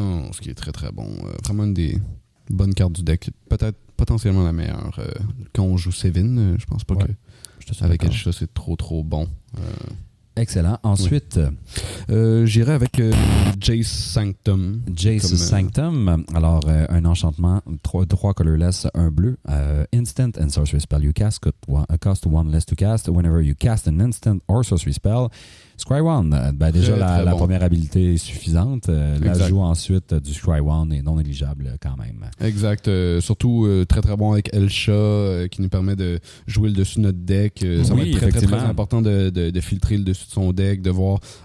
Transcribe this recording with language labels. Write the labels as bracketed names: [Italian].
[French] Non, ce qui est très très bon. Vraiment une des bonnes cartes du deck. Peut-être potentiellement la meilleure. Quand on joue Seven, je pense pas que avec Elsha, c'est trop bon. Excellent. Ensuite, j'irai avec Jace Sanctum. Jace Sanctum. Alors, un enchantement, 3 colorless, 1 bleu. [English] Instant and sorcery spell you cast cost 1 less to cast. Whenever you cast an instant or sorcery spell, Scry One. [French] Déjà, la première habilité est suffisante. L'ajout ensuite du Scry One est non négligeable quand même. Exact. Surtout très très bon avec Elsha qui nous permet de jouer le dessus de notre deck. Ça va être très important de filtrer le dessus de son deck, de voir.